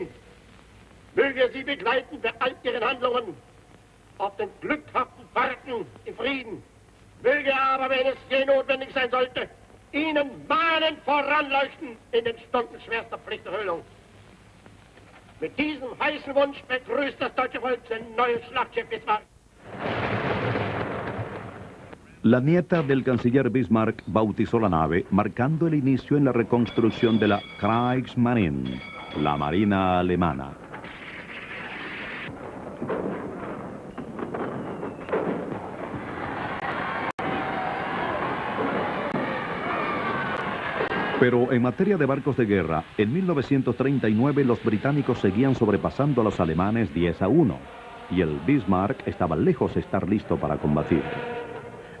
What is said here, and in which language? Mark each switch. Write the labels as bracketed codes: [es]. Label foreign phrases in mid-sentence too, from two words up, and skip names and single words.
[de] Möge er sie begleiten bei all ihren Handlungen auf den glückhaften Fahrten im Frieden. Möge aber, wenn es je notwendig sein sollte, ihnen mahnend voranleuchten in den Stunden schwerster Pflichterfüllung. Mit diesem heißen Wunsch begrüßt das deutsche Volk sein neues Schlachtschiff Bismarck. [es] La nieta del canciller Bismarck bautizó la nave, marcando el inicio en la reconstrucción de la Kriegsmarine, la Marina alemana. Pero en materia de barcos de guerra, en 1939 los británicos seguían sobrepasando a los alemanes 10-1, y el Bismarck estaba lejos de estar listo para combatir.